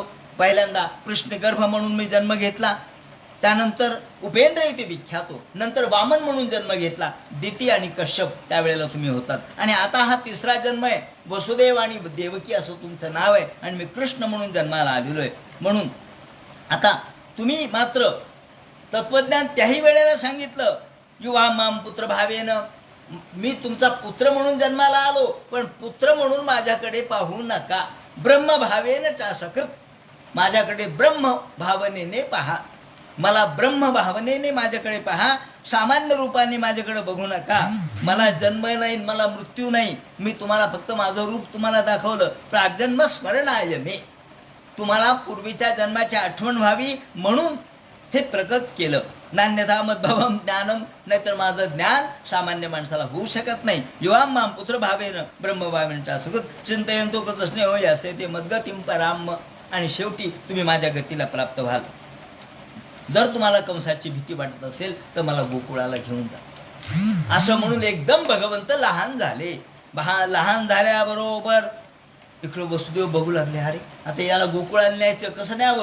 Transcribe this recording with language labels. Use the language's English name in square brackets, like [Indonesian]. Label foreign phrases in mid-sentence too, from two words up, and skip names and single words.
[Marathi] पहिल्यांदा कृष्णगर्भ म्हणून मी जन्म घेतला, त्यानंतर उपेंद्र इथे विख्यात हो, नंतर वामन म्हणून जन्म घेतला. दिती आणि कश्यप त्यावेळेला तुम्ही होतात. आणि आता हा 3रा जन्म आहे. वसुदेव आणि देवकी असं तुमचं नाव आहे आणि मी कृष्ण म्हणून जन्माला आलेलो आहे. म्हणून आता तुम्ही मात्र तत्वज्ञान त्याही वेळेला सांगितलं, [Sanskrit] युवा माम पुत्र भावेन, [Marathi] मी तुमचा पुत्र म्हणून जन्माला आलो, पण पुत्र म्हणून माझ्याकडे पाहू नका. [Sanskrit] ब्रह्म भावेन चा सकृत, [Marathi] माझ्याकडे ब्रह्म भावनेने पहा. मला ब्रह्म भावनेने माझ्याकडे पहा. सामान्य रूपाने माझ्याकडे बघू नका. मला जन्म नाही, मला मृत्यू नाही. मी तुम्हाला फक्त माझं रूप तुम्हाला दाखवलं. [Sanskrit] प्राग्जन्म स्मरणाय मे, [Marathi] तुम्हाला पूर्वीच्या जन्माची आठवण व्हावी म्हणून हे प्रकट केलं. [Sanskrit] नान्यथा मद्भवम ज्ञानम, [Marathi] नाहीतर माझं ज्ञान सामान्य माणसाला होऊ शकत नाही. [Sanskrit] युवाम माम पुत्र भावेन ब्रह्म भावेनचा सुखद चिंतयंतो कृतस्ने होय असे ते मद्गतिम पराम, [Marathi] आणि शेवटी तुम्ही माझ्या गतीला प्राप्त व्हाल. जर तुम्हाला कंसाची भीती वाटत असेल तर मला गोकुळाला घेऊन जा. असं म्हणून एकदम भगवंत लहान झाले. लहान झाल्याबरोबर इकडे वसुदेव बघू लागले, अरे आता याला गोकुळाला न्यायचं, कसं न्यावं?